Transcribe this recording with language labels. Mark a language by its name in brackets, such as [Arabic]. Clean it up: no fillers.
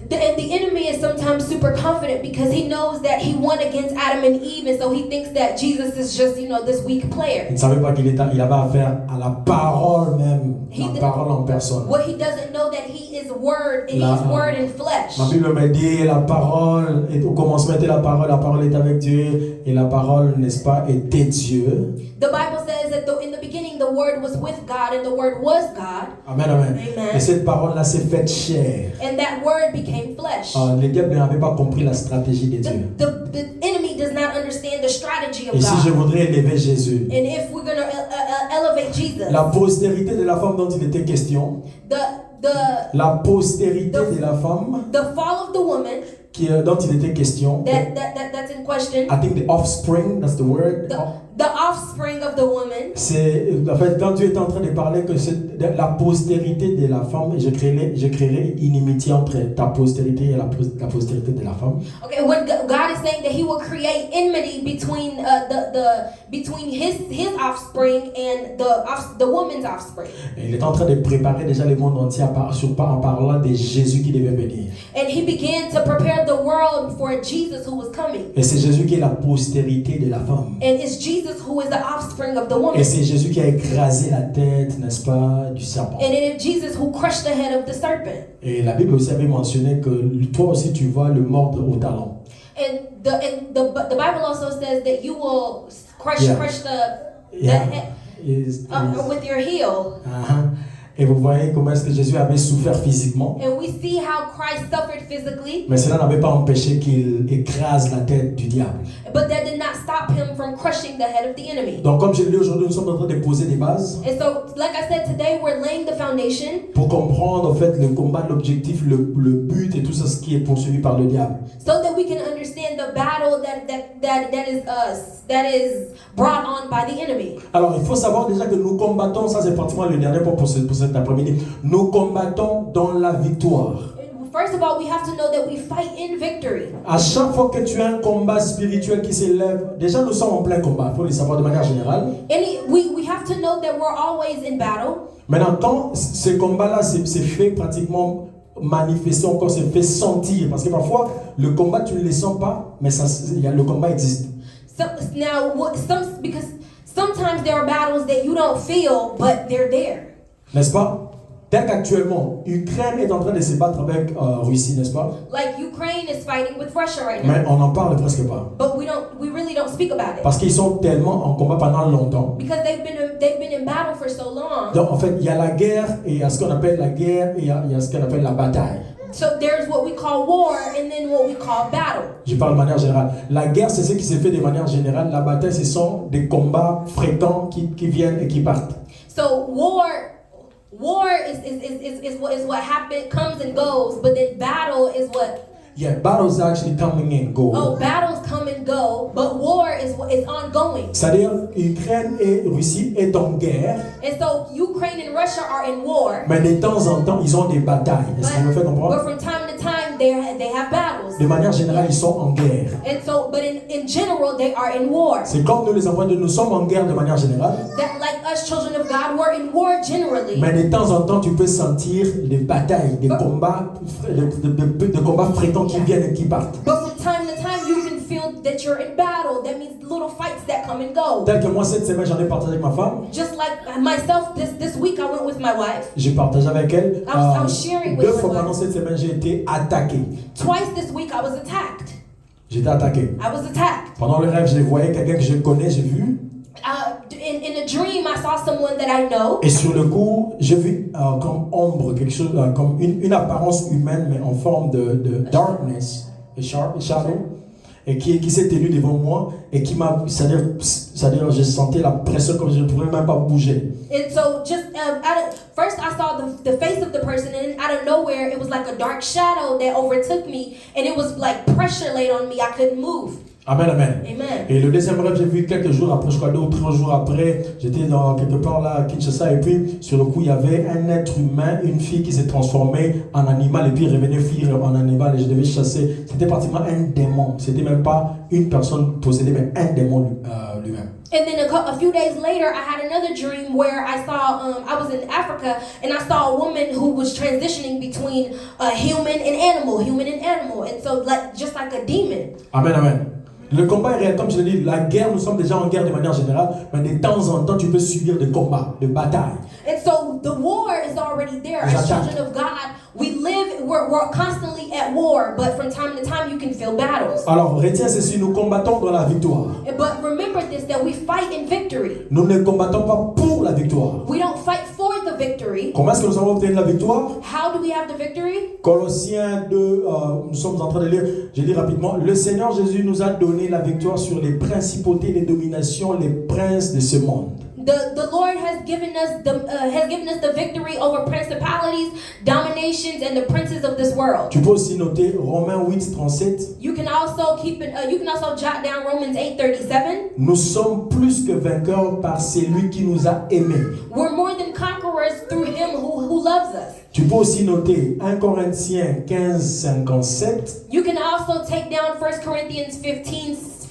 [English] And the enemy is sometimes super confident because he knows that he won against Adam and Eve, and so he thinks that Jesus is just, this weak player. [French] Il ne savait pas qu'il avait affaire à la parole même, la parole en personne. [English] What he doesn't know that he is word, and he's word in flesh. [French] Ma Bible me dit, la parole, au commencement était la parole est avec Dieu, et la parole, n'est-ce pas, était Dieu. [English] The Bible says that in the beginning the word was with God, and the word was God. Amen, amen. Amen. [French] Et cette parole-là s'est faite chair. [English] And that word became flesh. [French] Le diable n'avait pas compris la stratégie de Dieu. [English] The enemy does not understand the strategy of [French] Et si je [English] God. [French] voudrais élever Jésus, [English] And if we're going to elevate Jesus, [French] la postérité de la femme dont il était question, la postérité de la femme [English] the fall of the woman [French] dont il était question, [English] that's in question, I think the offspring, that's the word. the offspring of the woman. [French] C'est en fait quand Dieu est en train de parler que c'est de la postérité de la femme, et je créerai une inimitié entre ta postérité et la postérité de la femme. [English] Okay, when God is saying that He will create enmity between between His offspring and the woman's offspring. [French] Et il est en train de préparer déjà le monde entier en parlant de Jésus qui devait venir. [English] And He began to prepare the world for Jesus who was coming. [French] Et c'est Jésus qui est la postérité de la femme. [English] And it's Jesus who is the offspring of the woman. [French] Et c'est Jésus qui a écrasé la tête, n'est-ce pas, du serpent. [English] And it is Jesus who crushed the head of the serpent. [French] Et la Bible aussi avait mentionné que toi aussi tu vas le mordre au talon. [English] And the Bible also says that you will crush the head with your heel. [French] Et vous voyez comment est-ce que Jésus avait souffert physiquement. [English] And we see how Christ suffered physically. [French] Mais cela n'avait pas empêché qu'il écrase la tête du diable. [English] But that did not stop him from crushing the head of the enemy. [French] Donc comme je l'ai dit aujourd'hui, nous sommes en train de poser des bases. [English] And so, like I said, today we're laying the foundation. [French] Pour comprendre en fait le combat, l'objectif, le but et tout ça ce qui est poursuivi par le diable. [English] So that we can understand the battle that is brought on by the enemy. [French] Alors il faut savoir déjà que nous combattons, ça c'est pratiquement le dernier point pour cet après-midi. Nous combattons dans la victoire. [English] First of all, we have to know that we fight in victory. [French] À chaque fois que tu as un combat spirituel qui s'élève, déjà nous sommes en plein combat, il faut le savoir de manière générale. [English] We have to know that we're always in battle. [French] Maintenant, quand ce combat-là s'est fait pratiquement manifester, encore s'est fait sentir, parce que parfois le combat tu ne le sens pas, mais le combat existe. [English] Because sometimes there are battles that you don't feel, but they're there. [French] N'est-ce pas? Tel qu'actuellement, Ukraine est en train de se battre avec Russie, n'est-ce pas? [English] Like Ukraine is fighting with Russia right now. [French] Mais on n'en parle presque pas. [English] But we really don't speak about it. [French] Parce qu'ils sont tellement en combat pendant longtemps. [English] Because they've been in battle for so long. [French] Donc en fait, il y a la guerre et il y a ce qu'on appelle la guerre et il y a ce qu'on appelle la bataille. [English] So there's what we call war and then what we call battle. [French] Je parle de manière générale. La guerre, c'est ce qui se fait de manière générale. La bataille, ce sont des combats fréquents qui viennent et qui partent. [English] So war is what happens, comes and goes, but then battle is what. Yeah, battles actually coming and go. Oh, battles come and go, but war is ongoing. [French] C'est-à-dire, Ukraine et Russie est en guerre. [English] And so Ukraine and Russia are in war. [French] Mais de temps en temps, ils ont des batailles. Est-ce que vous me faites comprendre? [English] But from time to time, they have battles. [French] De manière générale, ils sont en guerre. [English] And so, but in general, they are in war. [French] C'est comme nous les enfants de nous sommes en guerre de manière générale. [English] That like us children of God, we're in war generally. [French] Mais de temps en temps, tu peux sentir des batailles, des combats, de combats fréquents qui viennent et qui partent. [English] But from time to time, you can feel that you're in battle. That means little fights that come and go. [French] Tel que moi cette semaine, j'en ai partagé avec ma femme. [English] Just like myself, this week I went with my wife. [French] J'ai partagé avec elle. [English] I was sharing with [French] deux [English] my [French] fois [English] wife. [French] pendant cette semaine, j'ai été attaqué. [English] Twice this week I was attacked. [French] J'étais attaqué. [English] I was attacked. [French] Pendant le rêve, je voyais quelqu'un que je connais, j'ai vu. [English] In a dream, I saw someone that I know. [French] Et sur le coup, j'ai vu comme ombre, quelque chose, comme une apparence humaine, mais en forme de [English] darkness, shadow, [French] et qui s'est tenu devant moi, et qui m'a, c'est-à-dire, je sentais la pression comme je ne pouvais même pas bouger. [English] And so, just first, I saw the face of the person, and out of nowhere, it was like a dark shadow that overtook me, and it was like pressure laid on me. I couldn't move. Amen, amen. Amen. [French] Et le deuxième rêve, j'ai vu quelques jours après, je crois 2 ou 3 jours après, j'étais dans quelque part là à Kinshasa, et puis sur le coup, il y avait un être humain, une fille qui s'est transformée en animal, et puis revenait fuir en animal, et je devais chasser. C'était pratiquement un démon. C'était même pas une personne possédée, mais un démon lui-même. [English] And then a few days later, I had another dream where I saw, I was in Africa, and I saw a woman who was transitioning between human and animal. And so just like a demon. Amen, amen. [French] Le combat est réel, comme je l'ai dit, la guerre, nous sommes déjà en guerre de manière générale, mais de temps en temps, tu peux subir des combats, des batailles. [English] And so the war is already there. As children of God, we're constantly at war, but from time to time you can feel battles. [French] Alors, retiens ceci, nous combattons dans la victoire. [English] But remember this, that we fight in victory. [French] Nous ne combattons pas pour la victoire. [English] We don't fight for the victory. [French] Comment est-ce que nous avons obtenu la victoire? [English] How do we have the victory? [French] Colossiens 2, nous sommes en train de lire, je lis rapidement. Le Seigneur Jésus nous a donné la victoire sur les principautés, les dominations, les princes de ce monde. [English] The Lord has given us the victory over principalities, dominations, and the princes of this world. [French] Tu peux aussi noter Romains 8:37. [English] You can also jot down Romans 8:37. [French] Nous sommes plus que vainqueurs par celui qui nous a aimés. [English] We're more than conquerors through Him who loves us. [French] Tu peux aussi noter 1 Corinthiens 15:57. [English] You can also take down 1 Corinthians 15:57.